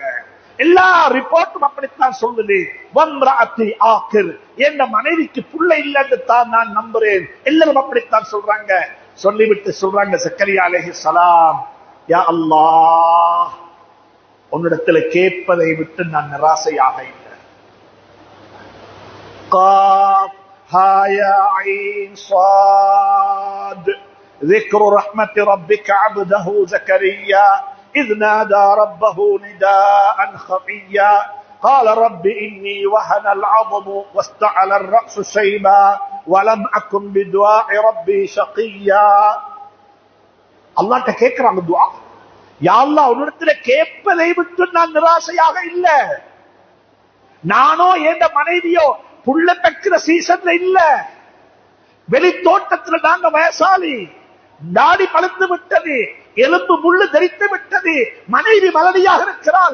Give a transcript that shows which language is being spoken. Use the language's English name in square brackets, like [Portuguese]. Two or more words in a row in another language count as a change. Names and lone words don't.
[Tamil] எல்லா ரிப்போர்ட்டும் அப்படித்தான் சொல்லுது. என் மனைவிக்கு புள்ள இல்லைன்னு தான் நான் நம்புறேன். எல்லாரும் அப்படித்தான் சொல்றாங்க. சொல்லிவிட்டு சொல்றாங்க, ஜக்கரியா அலைஹிஸ்ஸலாம், [Arabic] يا الله, [Tamil] உன்னிடத்துல கேட்பதை விட்டு நான் நிராசையாக இல்லை. [Arabic] قاف ها يا عين صاد ذكر رحمة ربك عبده زكريا إذ نادى ربه نداء خفيا قال رب إني وهن العظم واستعل الرأس شيبا ولم أكن بدعاء ربي شقيا. [Tamil] الله கேக்குறாங்க துஆ, [Arabic] يا الله, [Tamil] உன்னிடத்துல கேட்பதை விட்டு நான் நிராசையாக இல்லை. நானோ என் மனைவியோ புள்ள பெக்கிற சீசன்ல இல்ல. வெளி தோட்டத்தில் நாங்க வயசாளி, தாடி பழுத்து விட்டது, எலும்பு முள்ளு தரித்து விட்டது, மனைவி மலடியாக இருக்கிறாள்.